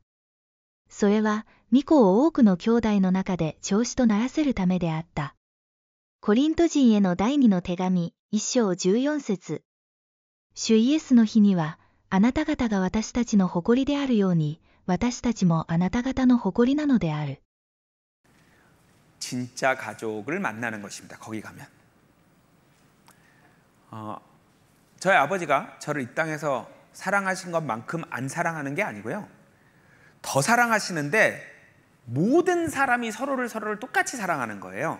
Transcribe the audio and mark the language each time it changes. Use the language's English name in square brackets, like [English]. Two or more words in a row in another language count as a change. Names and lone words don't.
[Japanese] それは、御子を多くの兄弟の中で長子とならせるためであった。コリント人への第2の手紙、1章14節。主イエスの日には、あなた方が私たちの誇りであるように、私たちもあなた方の誇りなのである。 [Korean] 진짜 가족을 만나는 것입니다. 거기 가면. 저희 아버지가 저를 이 땅에서 사랑하신 것만큼 안 사랑하는 게 아니고요. 더 사랑하시는데 모든 사람이 서로를 똑같이 사랑하는 거예요.